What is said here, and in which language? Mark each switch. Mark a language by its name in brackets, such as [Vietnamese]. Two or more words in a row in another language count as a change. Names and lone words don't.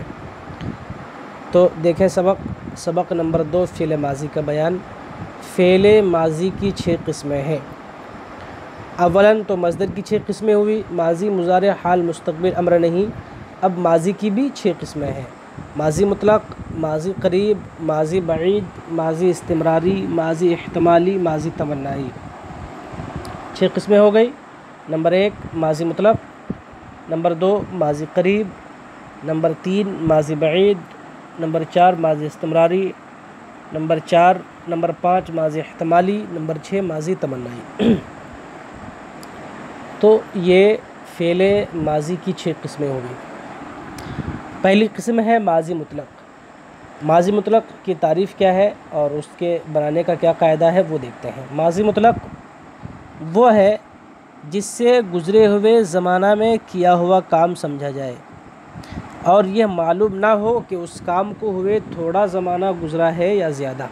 [Hindi] तो देखें सबक नंबर 2, फ़ेल माज़ी का बयान। फ़ेल माज़ी की 6 किस्में हैं। अव्वलन तो मज़दर की 6 किस्में हुई: माज़ी, मुज़ारे, हाल, मुस्तक़बिल, अम्र नहीं। अब माज़ी की भी 6 किस्में हैं: माज़ी मुतलक़, माज़ी क़रीब, माज़ी बईद, माज़ी इस्तिमरारी, माज़ी इह्तिमाली, माज़ी तमन्नाई। 6 किस्में हो गई। नंबर 1 माज़ी मुतलक़, नंबर 2 माज़ी क़रीब, नंबर 3 माज़ी बईद, नंबर 4 माज़ी इस्तिमरारी, नंबर 5 माज़ी इह्तिमाली, नंबर 6 माज़ी तमन्नाई। तो ये फ़ेल माज़ी की 6 किस्में हो गई। पहली किस्म है माज़ी मुतलक़। माज़ी मुतलक़ की तारीफ़ क्या है और उसके बनाने का क्या कायदा है वो देखते हैं। माज़ी मुतलक़ वो है जिससे गुज़रे हुए ज़माना में किया हुआ काम समझा जाए और यह मालूम ना हो कि उस काम को हुए थोड़ा ज़माना गुज़रा है या ज़्यादा।